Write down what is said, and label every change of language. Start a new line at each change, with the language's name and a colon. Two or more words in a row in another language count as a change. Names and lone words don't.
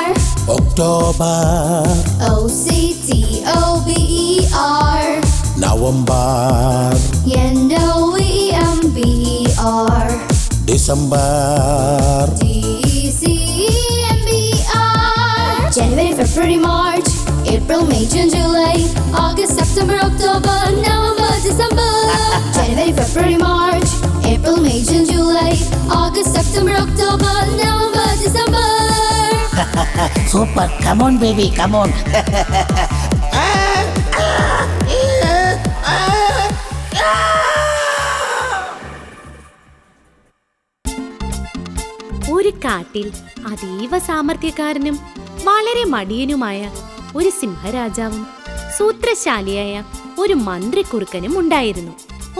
English: October, O-C-T-O-B-E-R, November, N-O-V-E-M-B-E-R, December, D-E-C-E-M-B-E-R. January, February, March, April, May, June, July, August, September, October, November, December. January, February, March, April, May, June, July, August, September, October, November, December. super, come on baby, come on.
Malayalam: ഒരു കാട്ടിൽ അതീവ സാമർത്ഥ്യക്കാരനും വളരെ മടിയനുമായ ഒരു സിംഹരാജാവും സൂത്രശാലിയായ ഒരു മന്ത്രിക്കുറുക്കനും ഉണ്ടായിരുന്നു.